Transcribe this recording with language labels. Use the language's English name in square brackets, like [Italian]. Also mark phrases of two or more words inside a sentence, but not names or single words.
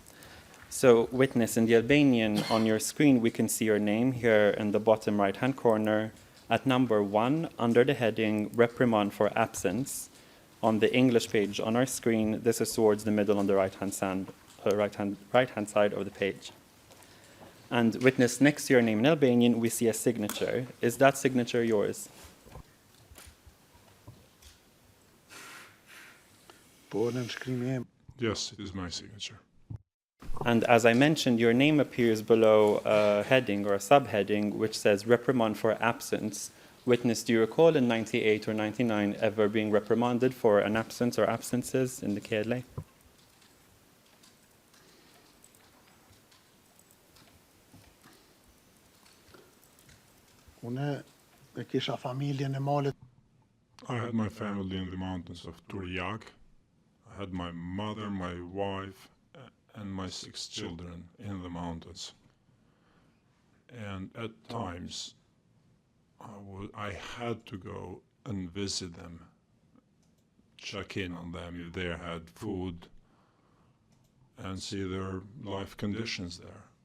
[English] So, witness, in the Albanian on your screen, we can see your name here in the bottom right-hand corner at number 1 under the heading Reprimand for Absence. On the English page on our screen, this is towards the middle on the right-hand side of the page. And witness, next to your name in Albanian, we see a signature. Is that signature yours? [Albanian] Po në nënshkrimi im. [English] Yes, it is my signature. And as I mentioned, your name appears below a heading or a subheading which says reprimand for absence. Witness, do you recall in 98 or 99 ever being reprimanded for an absence or absences in the KLA? [Albanian] Unë e kisha familjen e malit. [English] I had my family in the mountains of Turiag. I had my mother, my wife, and my 6 children in the mountains. And at times, I had to go and visit them, check in on them if they had food, and see their life conditions there.